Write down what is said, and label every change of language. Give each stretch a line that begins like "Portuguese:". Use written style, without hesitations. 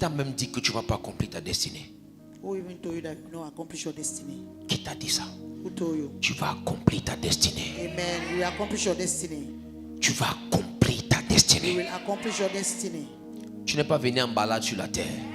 French: t'a même dit que tu ne vas pas accomplir ta destinée?
English: Who even told you that you will not accomplish your destiny?
French: Qui t'a dit ça?
English: Who told you?
French: Tu vas accomplir ta destinée. Amen.
English: You will accomplish your destiny.
French: Tu vas accomplir ta
English: You
French: destinée.
English: will accomplish your destiny.
French: Tu n'es pas venu en balade sur la terre.